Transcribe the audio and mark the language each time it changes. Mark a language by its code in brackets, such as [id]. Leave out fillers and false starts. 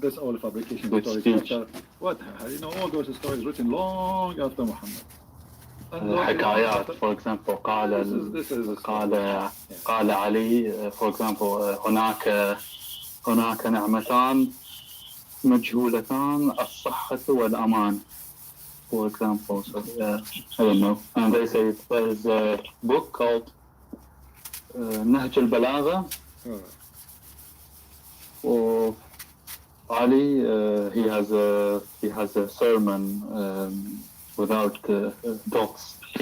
[en] Yeah, that's all fabrication good stories. speech. What? You know, all those stories written long after Muhammad. [ar] حكايات. [en] For example, [ar] قال علي, [en] for example, [ar] هناك نعمتان مجهولتان الصحة والأمان. [en] For example, so I don't know. And they say there is a book called نهج البلاغة All right. For Ali, he has a sermon without dots.